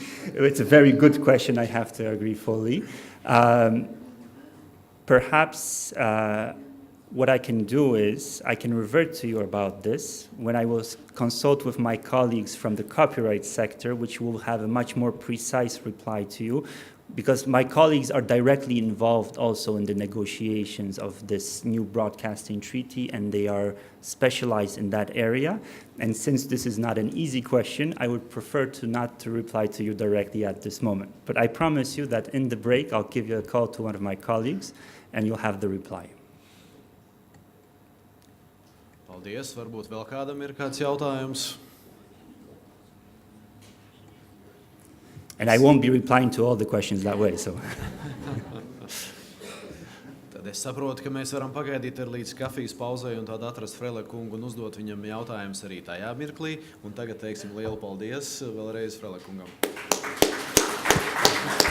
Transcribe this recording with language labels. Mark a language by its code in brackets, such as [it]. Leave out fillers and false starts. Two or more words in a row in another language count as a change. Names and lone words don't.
[en] It's a very good question, I have to agree fully. Perhaps what I can do is I can revert to you about this when I will consult with my colleagues from the copyright sector, which will have a much more precise reply to you, because my colleagues are directly involved also in the negotiations of this new broadcasting treaty, and they are specialized in that area. And since this is not an easy question, I would prefer not to reply to you directly at this moment. But I promise you that in the break, I'll give you a call to one of my colleagues, and you'll have the reply. [lv] Paldies. Varbūt vēl kādam ir kāds jautājums? [en] And I won't be replying to all the questions that way, so. [lv] Tad es saprotu, ka mēs varam pagaidīt līdz kafijas pauzei un tad atrast Freleka kungu un uzdot viņam jautājumus arī tajā mirklī. Un tagad teiksim lielu paldies vēlreiz Freleka kungam.